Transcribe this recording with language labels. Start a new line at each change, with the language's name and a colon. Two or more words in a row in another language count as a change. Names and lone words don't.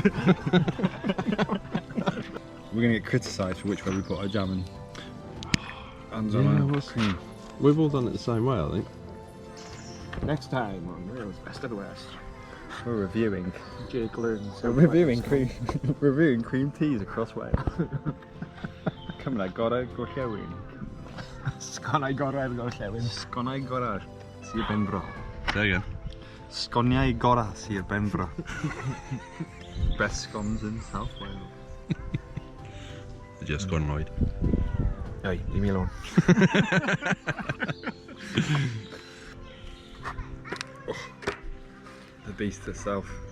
English: We're going to get criticised for which way we put our jam in. Hands Yeah, on what's- We've all done it the same way, I think. Next time on Wales Best of the West. We're reviewing. Jake learns. We're reviewing cream teas across Wales.
Welsh: Cymru gorau gorllewin. Sgonnau gorau'r gorllewin. Sgonnau gorau Sir Benfro.
English: Say again.
Welsh: Sgoniau gorau Sir Benfro.
English: Best scones in South Wales. Just gone right. Hey, leave me alone. The beast itself.